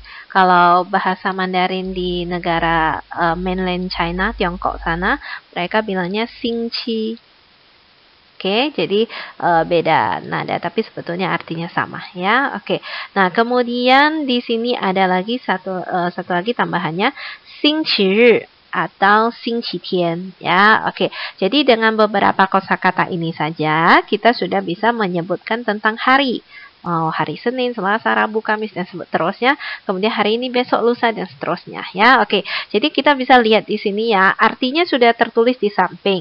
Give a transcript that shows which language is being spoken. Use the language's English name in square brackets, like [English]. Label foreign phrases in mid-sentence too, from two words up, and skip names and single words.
[Indonesian] Kalau bahasa Mandarin di negara mainland China, Tiongkok sana, mereka bilangnya xingqi. Oke, jadi beda nada, tapi sebetulnya artinya sama ya. Oke, nah kemudian di sini ada lagi satu lagi tambahannya, 星期日 atau 星期天 ya. Oke, jadi dengan beberapa kosakata ini saja kita sudah bisa menyebutkan tentang hari. Hari Senin, Selasa, Rabu, Kamis, dan seterusnya. Kemudian hari ini, besok, lusa, dan seterusnya. Ya, oke. Jadi kita bisa lihat di sini ya, artinya sudah tertulis di samping.